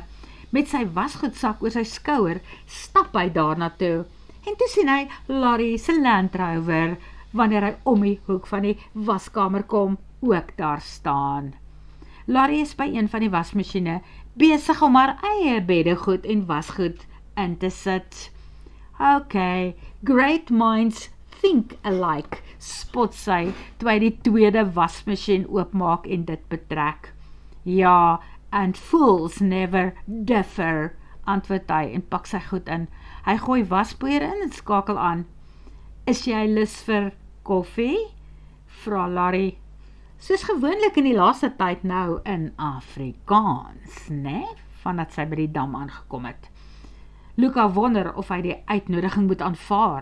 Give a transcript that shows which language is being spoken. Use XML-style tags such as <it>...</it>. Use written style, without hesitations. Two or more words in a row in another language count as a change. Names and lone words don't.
<af>Met sy wasgoedsak oor sy skouer stap hy daarna toe. En toe sien hy Larry se Land Rover, wanneer hy om die hoek van die waskamer kom, ook daar staan. Larry is by een van die wasmasjiene, besig om haar eie beddegoed en wasgoed in te sit.</af> <en>Okay, great minds think alike,</en> <af>spot sy, toe hy die tweede wasmasjien oopmaak en dit betrek. Ja,</af> <en>and fools never differ,</en> <af>antwoord hy en pak sy goed in. Hy gooi waspoeier in en skakel aan. Is jy lus vir koffie? Vra Larry. Soos gewoonlik in die laaste tyd nou in Afrikaans, né? Vandat sy by die dam aangekom het. Luka wonder of hy die uitnodiging moet aanvaar.</af>